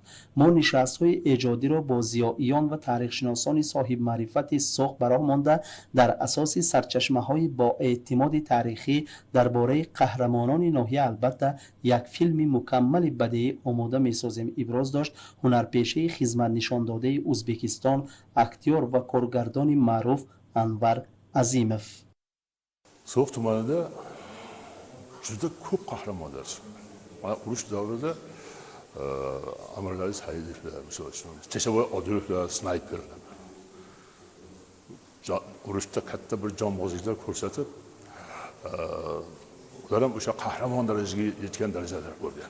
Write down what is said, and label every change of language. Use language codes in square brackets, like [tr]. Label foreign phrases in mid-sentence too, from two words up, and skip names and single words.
[tg] ما نشست‌های ایجادی را با ضیائیان و تاریخ‌شناسان صاحب معرفت سوخت براه مانده در اساس سرچشمه‌های با اعتماد تاریخی درباره قهرمانان ناحیه البته یک فیلم مکمل بدیعی آماده می‌سازیم. ابراز داشت هنرپیشه خدمت نشان داده ازبکستان اکتیور و کارگردان معروف انور عظیمов. [uz] So'x tumanida juda ko'p qahramonlar. Mana urush davrida Amirali Saidovlar, misol uchun, Teshaboy Odilovlar, snayperlar. Urushda katta bir jonbozliklar ko'rsatib, ular ham o'sha qahramon darajaga yetgan darajalar bo'lgan.